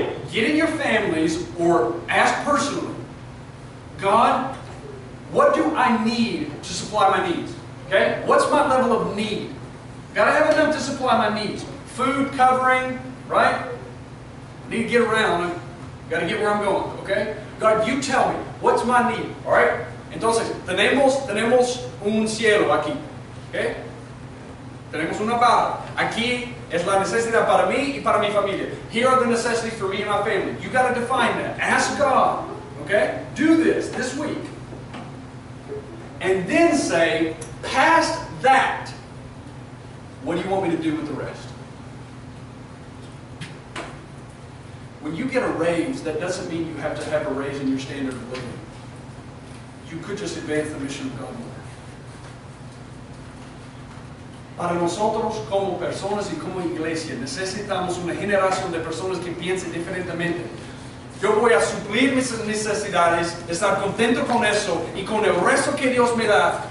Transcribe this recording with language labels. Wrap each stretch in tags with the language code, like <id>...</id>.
<en>Get in your families or ask personally, God, what do I need to supply my needs? Okay? What's my level of need? Got to have enough to supply my needs. Food, covering, right? I need to get around. Got to get where I'm going. Okay? God, you tell me, what's my need? All right?</en> <es>Entonces, tenemos un cielo aquí. Okay? Tenemos una barra. Aquí es la necesidad para mí y para mi familia.</es> <en>Here are the necessities for me and my family. You got to define that. Ask God. Okay? Do this week. And then say, past that, what do you want me to do with the rest? When you get a raise, that doesn't mean you have to have a raise in your standard of living. You could just advance the mission of God more.</en> <es>Para nosotros como personas y como iglesia necesitamos una generación de personas que piensen diferentemente. Yo voy a suplir mis necesidades, estar contento con eso y con el resto que Dios me da.</es>